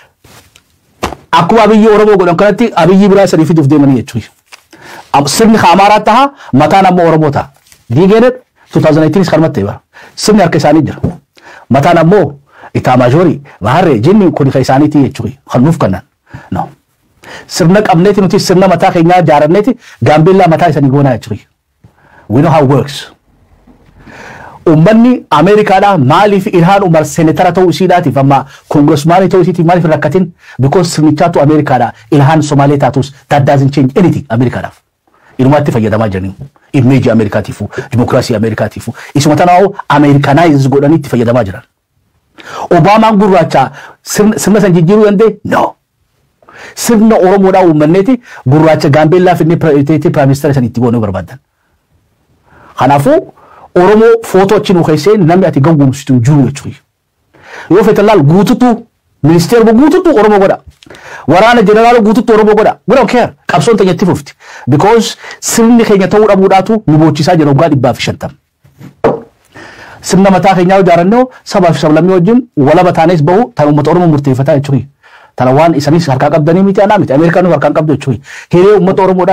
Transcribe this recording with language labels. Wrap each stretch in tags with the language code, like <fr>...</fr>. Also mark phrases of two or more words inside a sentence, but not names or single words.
<om>akkuma abiyyi oromoo godhan kanatti abiyyi biraa sanii fiduuf deemanii jechuudha sirni Amaaraa taha mataan ammoo oromoo taha diigeenet 2018 karmattee bara sirni harka isaanii jira mataan ammoo itaamaajorii baharree jinni kun ka isaaniiti jechuudha kan nuuf kannan no sirna qabneeti nuti sirna mataa keenyaa jaaranneeti gaambeellaa mataa isanii goonaa jechuudha</om> <en>we know how it works</en> <om>ummanni Ameerikaadhaa maaliif Ilhaan Umar senetara ta'uu isiidhaatiif amma kongressmaanii ta'uu isiitiif maaliif rakkatin because sirnichaatu Ameerikaadhaa Ilhaan Somaalee taatus</om> <en>that doesn't change anything</en> <om>Ameerikaadhaaf inumaatti fayyadamaa jiranii immeeji Ameerikaatiifu dimokiraasii Ameerikaatiifu isuma tanaa'u Ameerikanaayizii godhanii itti fayyadamaa jiran Obaamaan gurraacha sirna san jijjiiruu danda'e no sirna Oromoodhaa uummanneeti gurraacha gaambeellaa finnee piraayim ministeera san itti goonuu barbaadan kanaafuu Oromoo footoo achi nu keessee namni ati gawwoomsitu jiru jechuudha yoo feetan laal guututu ministeer guututu oromo goda waraana generaal guututu oromo goda</om> <en>we don't care</en> <om>qabsoon tanyatti fufti because sirni keenya ta'uu dhabuudhaatu nu bochisaa jira waggaa 150 sirna mataa keenyaa ijaaranno sabaaf sablammii wajjin wala bataanis bahu tan ummata oromo murteeffataa jechuudha talawaan isanis harkaa qabdanii miti anaa miti ameerikaan harkaa qabdu jechuudha hiree ummata oromoodhaa</om>